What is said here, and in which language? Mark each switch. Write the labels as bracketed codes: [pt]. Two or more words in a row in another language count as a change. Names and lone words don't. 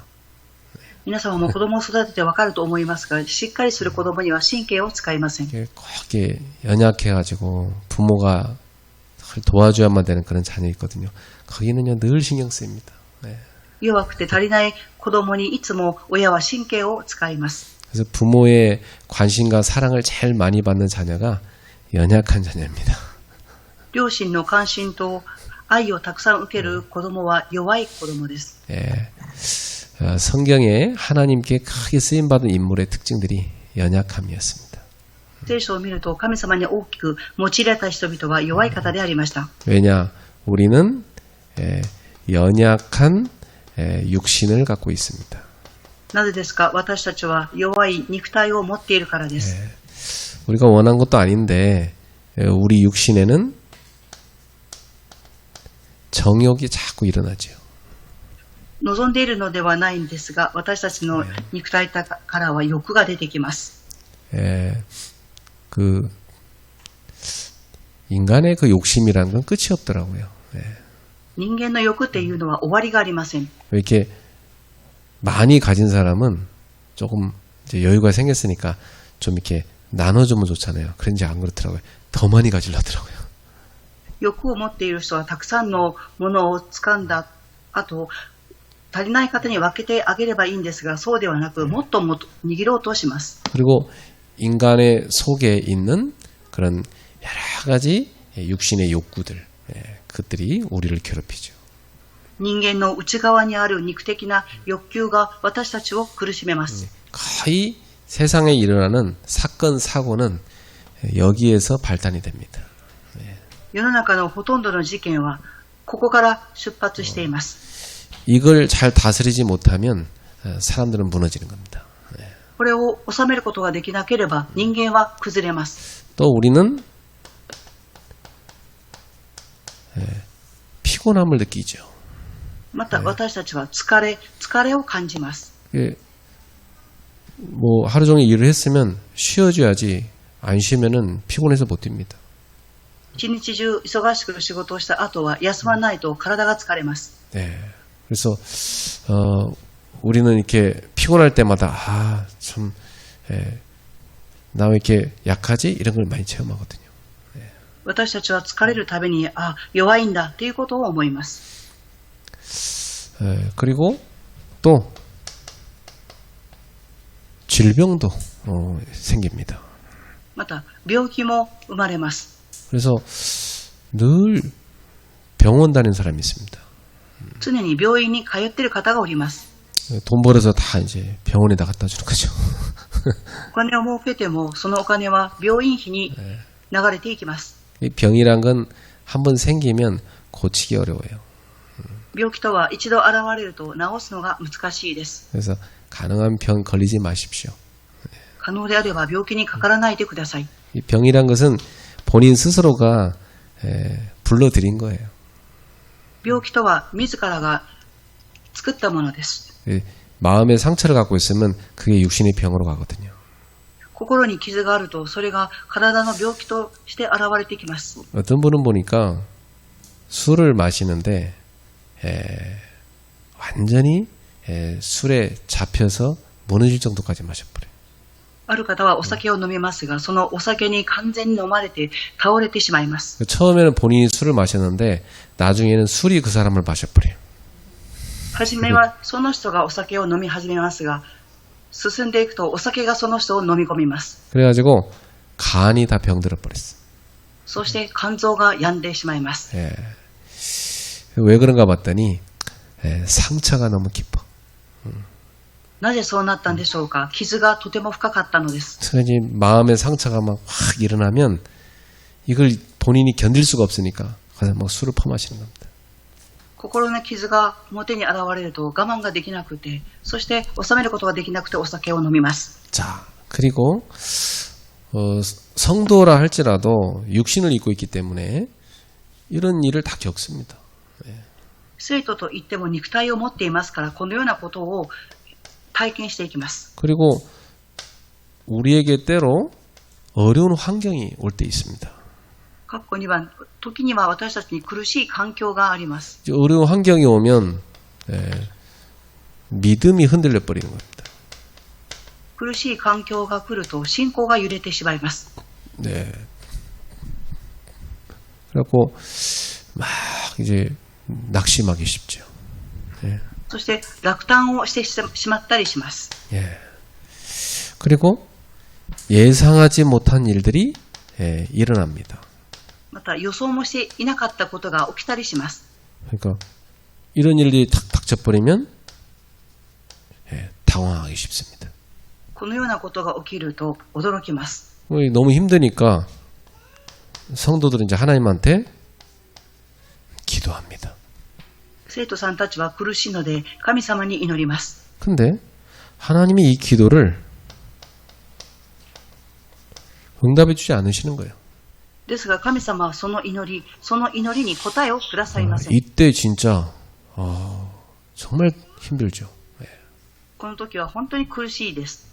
[ja] 皆様も子供を育ててわかると思いますが、しっかりする子供には神経を使いません。 [ko] 이렇게 연약해가지고 부모가 도와줘야만 되는 그런 자녀 있거든요. 거기는요 늘 신경 쓰입니다. [ja] 弱くて足りない子供にいつも親は神経を使います。 [ko] 그래서 부모의 관심과 사랑을 제일 많이 받는 자녀가 연약한 자녀입니다. [ja] 両親の関心と愛をたくさん受ける子供は弱い子供です。 [ko] 성경에 하나님께 크게 쓰임받은 인물의 특징들이 연약함이었습니다. [ja] 聖書を見ると神様に大きく用いられた人々は弱い方でありました。 [ko] 왜냐? 우리는 연약한 육신을 갖고 있습니다. [ja] なぜですか？私たちは弱い肉体を持っているからです。 [ko] 우리가 원한 것도 아닌데 우리 육신에는 정욕이 자꾸 일어나죠. [ja] 望んでいるのではないんですが、私たちの肉体からは欲が出てきます。 [ko] 그 인간의 그 욕심이라는 건 끝이 없더라고요. [ja] 人間の欲っていうのは終わりがありません。 [ko] 이렇게 많이 가진 사람은 조금 이제 여유가 생겼으니까 좀 이렇게 나눠주면 좋잖아요. 그런지 안 그렇더라고요. 더 많이 가지려 하더라고요. [ja] 欲を持っている人はたくさんのものを掴んだ後、足りない方に分けてあげればいいんですが、そうではなくもっともっと握ろうとします。 [ko] 그리고 인간의 속에 있는 그런 여러 가지 육신의 욕구들, 그것들이 우리를 괴롭히죠. [ja] 人間の内側にある肉的な欲求が私たちを苦しめます。 [ko] 거의 세상에 일어나는 사건, 사고는 여기에서 발단이 됩니다. [ja] 世の中のほとんどの事件はここから出発しています。 [ko] 이걸 잘 다스리지 못하면 사람들은 무너지는 겁니다. [ja] これを収めることができなければ人間は崩れます。 [ko] 또 우리는 피곤함을 느끼죠. [ja] また私たちは疲れを感じます。 [ko] 뭐 하루 종일 일을 했으면 쉬어줘야지 안 쉬면은 피곤해서 못 뜁니다. [ja] 一日中忙しく仕事をした後は休まないと体が疲れます。 [ko] 네. 그래서 우리는 이렇게 피곤할 때마다 참 나 왜 이렇게 약하지? 이런 걸 많이 체험하거든요. [ja] 私たちは疲れるたびに弱いんだということを思います。 [ko] 그리고 또 질병도 생깁니다. [ja] また病気も生まれます。 [ko] 그래서 늘 병원 다니는 사람이 있습니다. [ja] 常に病院に通っている方がおります。 [ko] 돈 벌어서 다 이제 병원에다 갖다 주는 거죠. [ja] お金を儲けてもそのお金は病院費に流れていきます。 [ko] 이 병이란 건 한 번 생기면 고치기 어려워요. [ja] 病気とは一度現れると治すのが難しいです。 [ko] 그래서 가능한 병 걸리지 마십시오. [ja] 可能であれば病気にかからないでください。 [ko] 이 병이란 것은 본인 스스로가 불러들인 거예요. [ja] 病気とは自らが作ったものです。 [ko] 마음에 상처를 갖고 있으면 그게 육신의 병으로 가거든요. [ja] 心に傷があるとそれが体の病気として現れてきます。 [ko] 어떤 분은 보니까 술을 마시는데 완전히 술에 잡혀서 무너질 정도까지 마셔버려요. [ja] ある方はお酒を飲みますが、そのお酒に完全に飲まれて倒れてしまいます。 [ko] 처음에는 본인이 술을 마셨는데 나중에는 술이 그 사람을 마셔버려요. [ja] 初めはその人がお酒を飲み始めますが、進んでいくとお酒がその人を飲み込みます。 [ko] 그래가지고 간이 다 병들어 버렸어. [ja] そして肝臓が病んでしまいます。 [ko] 왜 그런가 봤더니 상처가 너무 깊어. [ja] なぜそうなったんでしょうか。傷がとても深かったのです。 [ko] 그래서 마음의 상처가 막 확 일어나면 이걸 본인이 견딜 수가 없으니까 그래서 막 술을 퍼마시는 겁니다. [ja] 心の傷が表に現れると我慢ができなくて、そして収めることができなくてお酒を飲みます。 [ko] 자, 그리고 성도라 할지라도 육신을 입고 있기 때문에 이런 일을 다 겪습니다. [ja] 生徒といっても肉体を持っていますから、このようなことを体験していきます。 [ko] 그리고 우리에게 때로 어려운 환경이 올 때 있습니다. [ja] 括弧2番、時には私たちに苦しい環境があります。 [ko] 어려운 환경이 오면 믿음이 흔들려 버리는 겁니다. [ja] 苦しい環境が来ると信仰が揺れてしまいます。 [ko] 네. 그래갖고 막 이제 낙심하기 쉽죠. 예. [ja] そして落胆をしてしまったりします。 [ko] 예. 그리고 예상하지 못한 일들이 일어납니다. [ja] また予想もしていなかったことが起きたりします。 [ko] 그러니까 이런 일들이 탁 닥쳐버리면 당황하기 쉽습니다. [ja] このようなことが起きると驚きます。 [ko] 너무 힘드니까 성도들은 이제 하나님한테 기도합니다. [ja] 生徒さんたちは苦しいので神様に祈ります。 [ko] 근데 하나님이 이 기도를 응답해 주지 않으시는 거예요. [ja] ですが神様はその祈りに答えをくださいません。 [ko] 이때 진짜 정말 힘들죠. [ja] この時は本当に苦しいです。